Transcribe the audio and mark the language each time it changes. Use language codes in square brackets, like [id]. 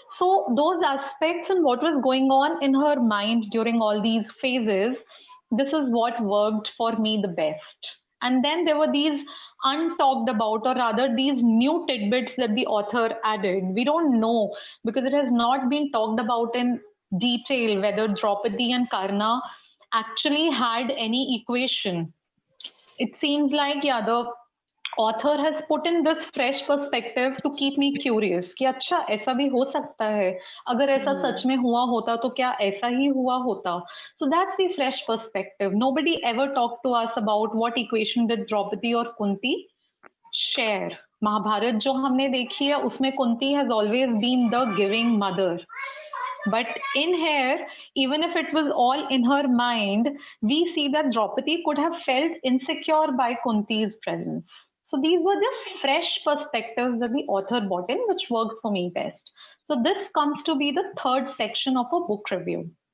[en] So those aspects and what was going on in her mind during all these phases, this is what worked for me the best. And then there were these untalked about, or rather these new tidbits that the author added. We don't know because it has not been talked about in detail whether Draupadi and Karna actually had any equation. It seems like, yeah, the author has put in this fresh perspective to keep me curious [hi] कि अच्छा ऐसा भी हो सकता है, अगर ऐसा सच में हुआ होता [en] तो क्या ऐसा ही हुआ होता. So that's the fresh perspective. Nobody ever talked to us about what equation did Draupadi or Kunti share. [hi] Mahabharat जो हमने देखी है उसमें Kunti [en] has always been the giving mother. But in here, even if it was all in her mind, we see that Draupadi could have felt insecure by Kunti's presence. So these were just fresh perspectives that the author brought in, which worked for me best. So this comes to be the third section of a book review.